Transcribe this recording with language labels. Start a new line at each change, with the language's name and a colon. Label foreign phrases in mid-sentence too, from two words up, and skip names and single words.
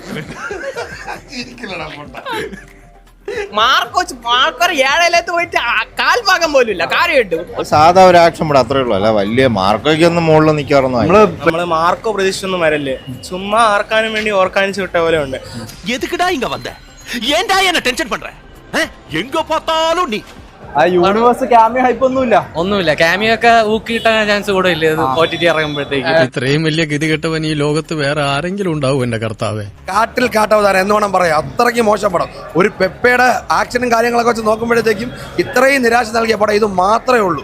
Malayalam: മാർക്കോ 7 പോയിട്ട് കാൽഭാഗം പോലും ഇല്ല. കാര്യം കിട്ടും. സാധാ ഒരു ആക്ഷൻ പടം അത്രേ ഉള്ളൂ. അല്ല വലിയ മാർക്കോയ്ക്കൊന്നും മുകളിൽ നിൽക്കാറൊന്നും നമ്മള് മാർക്കോ പ്രതീക്ഷിച്ചൊന്നും വരല്ലേ. ചുമ്മാ ആർക്കാനും വേണ്ടി ഓർക്കാനിച്ച് വിട്ട പോലെ ഉണ്ട്.
Tamil: எதுக்குடா இங்க வந்த? ஏன்டா என்ன டென்ஷன் பண்ற? எங்க பார்த்தாலும் நீ
English: ആ universe cameo hype
Malayalam: ഒന്നുമില്ല. ക്യാമിയോ ഒക്കെ ഊക്കി കിട്ടാൻ ചാൻസ് കൂടെ ഇല്ല OTT ഇറങ്ങുമ്പോഴത്തേക്ക്. ഇത്രയും വലിയ ഗതികെട്ടവൻ ഈ ലോകത്ത് വേറെ ആരെങ്കിലും ഉണ്ടാവും എന്റെ കർത്താവേ. കാട്ടിൽ കാട്ടവതാരം എന്ന് വേണം പറയാം. അത്രയ്ക്ക് മോശം പടം. ഒരു പെപ്പയുടെ ആക്ഷനും കാര്യങ്ങളൊക്കെ വെച്ച് നോക്കുമ്പോഴത്തേക്കും ഇത്രയും നിരാശ നൽകിയ പടം ഇത് മാത്രമേ ഉള്ളൂ.